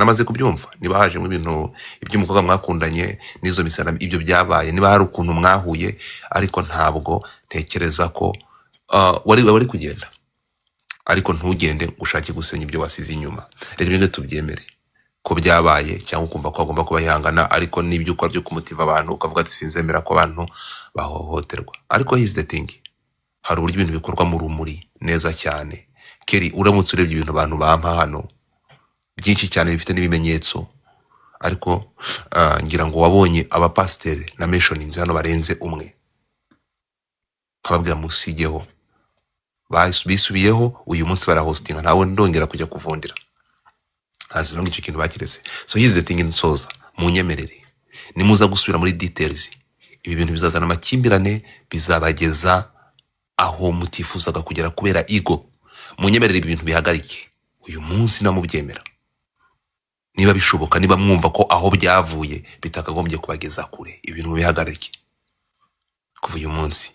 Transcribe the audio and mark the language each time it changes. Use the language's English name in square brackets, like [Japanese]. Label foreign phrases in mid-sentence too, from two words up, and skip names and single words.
[Kinyarwanda] Namaze kubyumva, niba haje mu ibintu iby'umukobwa mwakundanye n'izo misana ibyo byabaye, niba hari ukuntu mwahuye, ariko ntabwo ntekereza ko wari kugenda, ariko ntugende gushaka gusenya ibyo wasize inyuma. Rero ibyo tubyemere ko byabaye, cyangwa ukumva ko agomba kuba yihangana, ariko n'ibyo ukora byo kumutiva abantu ukavuga ati sinzemera ko abantu bahohoterwa. [English] Ariko here's the thing, [Kinyarwanda] hari uburyo ibintu bikorwa mu rumuri neza cyane. Keri, uramutse urebye ibintu abantu bampa hano byinshi cyane bifite n'ibimenyetso, ariko ngira ngo wabonye abapasiteri na mentionings hano barenze umwe, nkababwira musigeho, bisubiyeho uyu munsi barahostinga, ntawe ndongera kujya kuvundira. Azi no ngicyo kintu bakirese. [English] So here's the thing, [Kinyarwanda] nsoza munyemerere, nimuza gusubira muri details, ibi bintu bizazana amakimbirane, bizabageza aho mutifuzaga kugera kubera ego. Munyemerere ibi bintu bihagarike uyu munsi namubyemera, niba bishoboka, niba mwumva ko aho byavuye bitakagombye kubageza kure, ibintu bihagarike kuva uyu munsi.